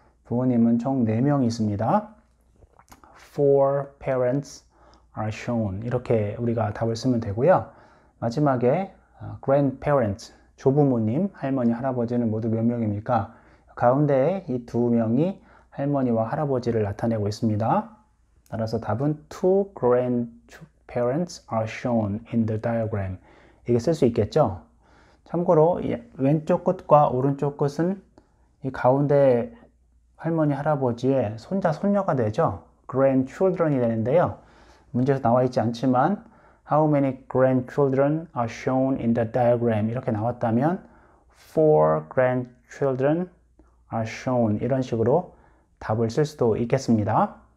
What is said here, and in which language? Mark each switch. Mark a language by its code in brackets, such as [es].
[ko] 부모님은 총 4명이 있습니다. [en] 4 parents are shown [ko] 이렇게 우리가 답을 쓰면 되고요. 마지막에 grandparents, 조부모님, 할머니, 할아버지는 모두 몇 명입니까? 가운데에 이 두 명이 할머니와 할아버지를 나타내고 있습니다. 따라서 답은 [en] two grandparents are shown in the diagram [ko] 이게 쓸 수 있겠죠? 참고로 왼쪽 끝과 오른쪽 끝은 이 가운데 할머니, 할아버지의 손자, 손녀가 되죠. grandchildren이 되는데요. 문제에서 나와 있지 않지만 [en] How many grandchildren are shown in the diagram [ko] 이렇게 나왔다면 [en] 4 grandchildren are shown [ko] 이런 식으로 답을 쓸 수도 있겠습니다.